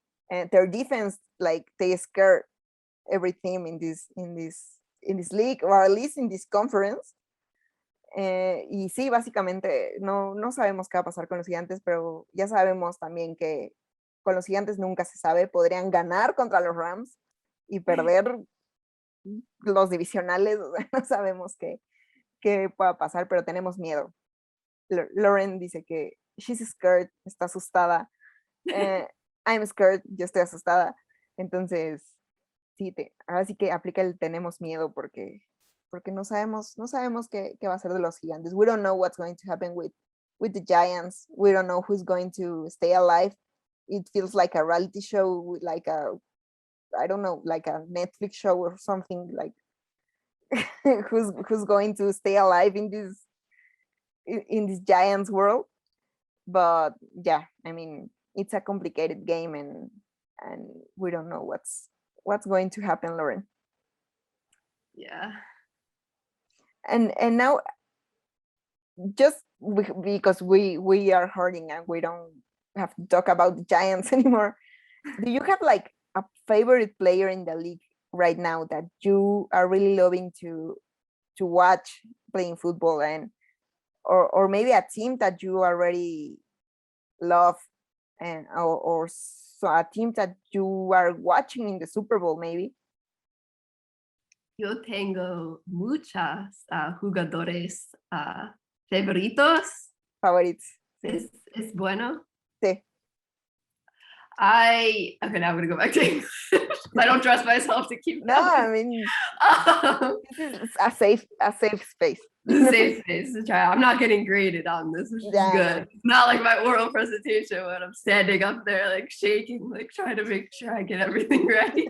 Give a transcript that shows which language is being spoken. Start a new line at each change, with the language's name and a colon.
English: And their defense, like, they scare every team in this league, or at least in this conference.
Spanish: Y sí, básicamente no sabemos qué va a pasar con los Gigantes, pero ya sabemos también que con los Gigantes nunca se sabe. Podrían ganar contra los Rams y perder los divisionales. O sea, no sabemos qué pueda pasar, pero tenemos miedo. Lauren dice que
English: she's scared,
Spanish: está asustada.
English: I'm scared,
Spanish: yo estoy asustada. Entonces, sí, ahora sí que aplica el tenemos miedo, porque no sabemos qué va a ser de los Gigantes.
English: We don't know what's going to happen with the Giants. We don't know who's going to stay alive. It feels like a reality show, like I don't know, like a Netflix show or something, like who's going to stay alive in this Giants world. But yeah, I mean, it's a complicated game, and we don't know what's going to happen, Lauren. Yeah. And now, just because we are hurting and we don't have to talk about the Giants anymore, do you have like a favorite player in the league right now that you are really loving to watch playing football, and or maybe a team that you already love, and or so a team that you are watching in the Super Bowl maybe?
Spanish: Yo tengo muchas jugadores favoritos. Favoritos. Sí. ¿Es bueno? Sí.
English: Okay, now I'm gonna go back to English. I don't trust myself to keep No, I mean, this is a safe space. Safe space to try. I'm not getting graded on this, which is good. It's not like my oral presentation when I'm standing up there like shaking, like trying to make sure I get everything right.